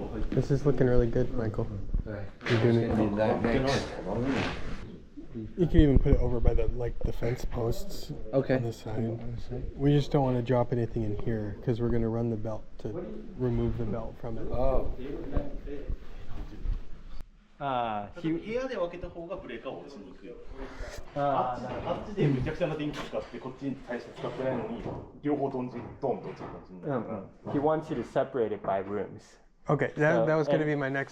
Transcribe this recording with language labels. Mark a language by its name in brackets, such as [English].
[English] This is looking really good, Michael. Okay. You're doing it. Need that next. You can even put it over by the fence posts Okay. on the side. We just don't want to drop anything in here because we're going to run the belt to remove the belt from it. Oh. ああ、 [Japanese] 部屋で分けた方がブレーカーを落ちにくい。ああっちでめちゃくちゃな電気使ってこっちに大して使ってないのに両方ドンと落ちる感じになる。 [English] He wants you to separate it by rooms. Okay, that was going to be my next